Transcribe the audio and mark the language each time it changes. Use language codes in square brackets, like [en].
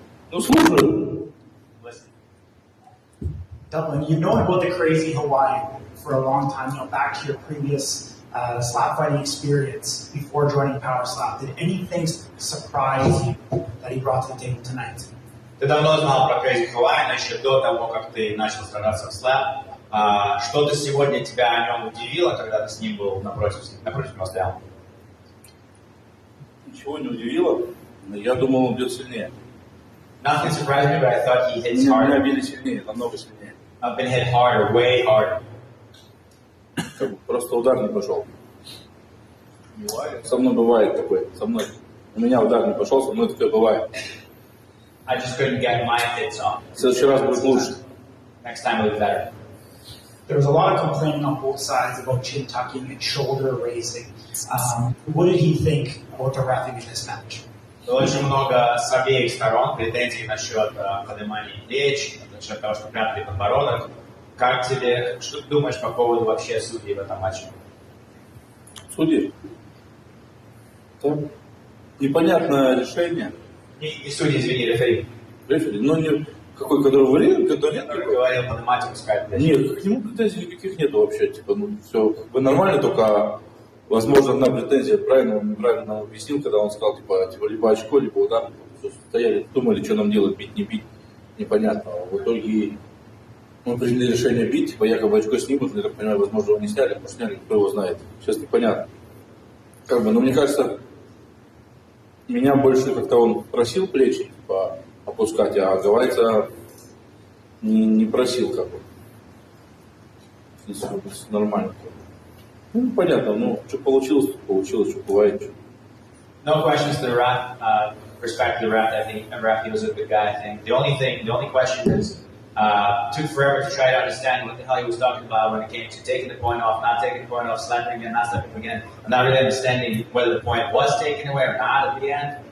[ru] Ну, слушаю. [en] Dublin, you've known about the crazy Hawaiian for a long time, back to your previous slap fighting experience before joining Power Slap. Did anything surprise you that he brought to the table tonight? [ru] Ты давно знал про Crazy Hawaiian еще до того, как ты начал сражаться в слэп. Что-то сегодня тебя о нем удивило, когда ты с ним был напротив него стоял? Ничего не удивило. Я думал, он бьет сильнее. [en] Nothing surprised me, but I thought he hits [ru] Меня [en] harder. [ru] били сильнее, намного сильнее. [en] I've been hit harder, way harder. [ru] Как бы просто удар не пошел. Со мной бывает такое. Со мной. У меня удар не пошел, со мной такое бывает. [en] I just couldn't get my hits off. [ru] В следующий раз будет лучше. [en] Next time will be better. There was a lot of complaining on both sides about chin tucking and shoulder raising. What did he think about the reffing in this match? [ru] Очень много с обеих сторон претензий насчет поднимания плеч, насчет того, что прятали подбородок. Как тебе, что ты думаешь по поводу вообще судей в этом матче? Судьи. Это непонятное решение. Не судьи, извини, рефери. Рефери. Ну, не, какой, который вариант, который нет. Который говорил, поднимать и пускать плечи. Нет, к нему претензий никаких нету вообще. Типа, ну, все как бы нормально, только, возможно, одна претензия, правильно он неправильно объяснил, когда он сказал, типа либо очко, либо удар. Стояли, думали, что нам делать, бить, не бить. Непонятно. В итоге мы приняли решение бить, типа якобы очко снимут, я так понимаю, возможно, его не сняли, потому что сняли, кто его знает. Сейчас непонятно. Как бы, но мне кажется, меня больше как-то он просил плечи типа, опускать, а Гавайца не просил как бы. Если нормально. Ну, понятно, ну, что получилось, что бывает. [en] No questions to the ref. Respect to the ref. I think the ref, he was a good guy. I think the only question is, took forever to try to understand what the hell he was talking about when it came to taking the point off, not taking the point off, slapping again, not slapping again, and not really understanding whether the point was taken away or not at the end.